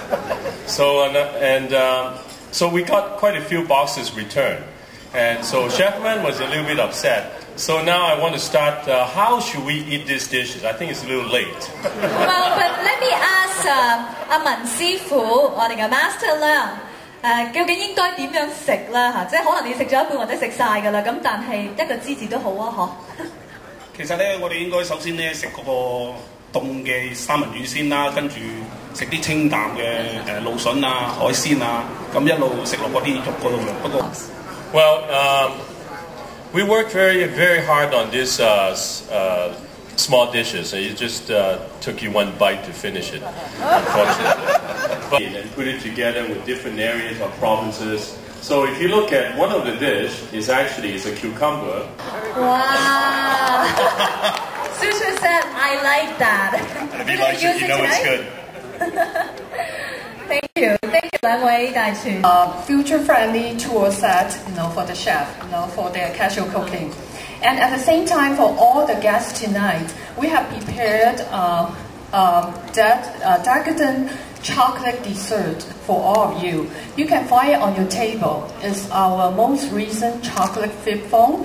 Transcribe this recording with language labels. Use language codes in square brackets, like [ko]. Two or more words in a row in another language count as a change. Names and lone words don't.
[en] So we got quite a few boxes returned, and so Chefman was a little bit upset. So now I want to start. How should we eat these dishes? I think it's a little late. Well, but let me ask [yue] 阿文師傅，我哋嘅 master 啦，究竟應該點樣食啦嚇？即係可能你食咗一半或者食晒㗎啦，咁但係一個支持都好啊，嗬。其實咧，我哋應該首先咧食嗰個凍嘅三文魚先啦，跟住食啲清淡嘅蘆筍啊、海鮮啊，咁一路食落嗰啲肉嗰度嘅。不過 [en] Well, we worked very, very hard on this small dishes. It just took you one bite to finish it, unfortunately. And put it together with different areas or provinces. So if you look at one of the dish, is a cucumber. Wow! Susan said, "I like that." If you like it, you know it's good. Thank you, [yue] 兩位大廚。 [en] Future-friendly tool set, for the chef, for their casual cooking. And at the same time, for all the guests tonight, we have prepared decadent chocolate dessert for all of you. You can find it on your table. It's our most recent chocolate flip phone.